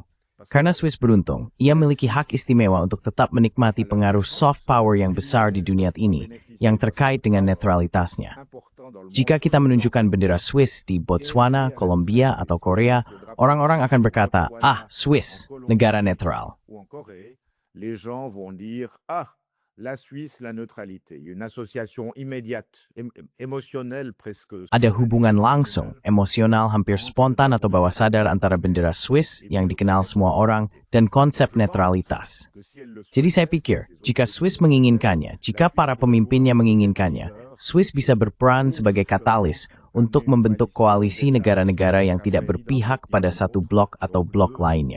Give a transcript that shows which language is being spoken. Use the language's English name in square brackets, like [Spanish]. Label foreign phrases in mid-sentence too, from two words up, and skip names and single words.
[Indonesian] Karena Swiss beruntung, ia memiliki hak istimewa untuk tetap menikmati pengaruh [English] soft power [Indonesian] yang besar di dunia ini, yang terkait dengan netralitasnya. Jika kita menunjukkan bendera Swiss di Botswana, Kolombia, atau Korea, orang-orang akan berkata, Swiss, negara netral. [French] La Suisse, la neutralité, une association immédiate, émotionnelle presque. [Indonesian] Ada hubungan langsung, emosional, hampir spontan atau bawah sadar antara bendera Swiss yang dikenal semua orang dan konsep netralitas. Jadi saya pikir, jika Swiss menginginkannya, jika para pemimpinnya menginginkannya, Swiss bisa berperan sebagai katalis untuk membentuk koalisi negara-negara yang tidak berpihak pada satu blok atau blok lainnya.